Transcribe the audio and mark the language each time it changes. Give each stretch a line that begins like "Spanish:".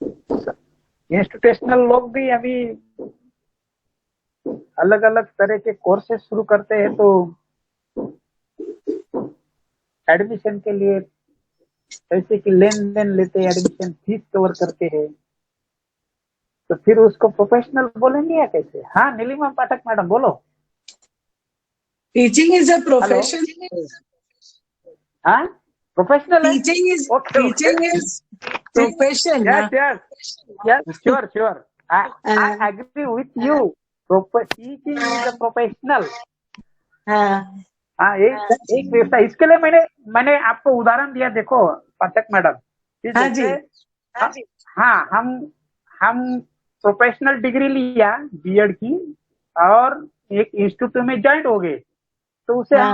Hindi: Institutional लोग भी अभी अलग अलग तरह के कोर्सेज शुरू करते हैं, तो एडमिशन के लिए पैसे की लेन देन लेते हैं, एडमिशन फीस कवर करते हैं, तो फिर उसको प्रोफेशनल बोलेंगे या कैसे? हाँ नीलिमा पाठक मैडम बोलो।
English: Teaching is a profession.
Hindi: हाँ प्रोफेशनल है।
English: Teaching is Okay, okay. teaching is profession. Yes, sure. I agree with you. Teaching is a professional.
Hindi: हाँ हाँ एक व्यवसाय। इसके लिए मैंने आपको उदाहरण दिया, देखो पाठक मैडम। हाँ जी। हाँ हम प्रोफेशनल डिग्री लिया B.Ed की और एक इंस्टीट्यूट में ज्वाइन हो गए, तो उसे हाँ।